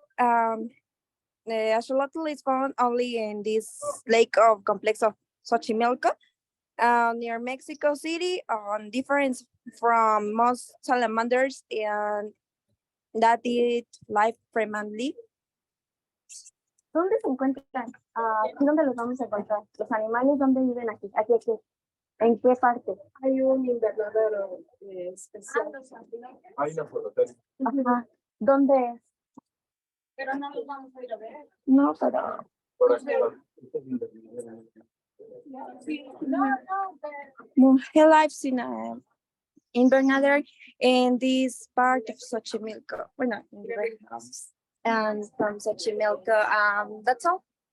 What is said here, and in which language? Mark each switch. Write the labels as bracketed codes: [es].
[en] The axolotl is found only in this lake of complex of Xochimilco near Mexico City, on difference from most salamanders and that it live frequently. [es] ¿Dónde se encuentran? ¿Dónde los vamos a encontrar? Los animales, ¿dónde viven aquí? Aquí. ¿En qué parte? Hay un invernadero especial. Hay una fotografía. Ajá. ¿Dónde es? Pero no los vamos a ir a ver. No, pero... Por aquí. [en] He lives in a invernadero in this part of Xochimilco. Bueno, in the red house. And from Xochimilco, that's all.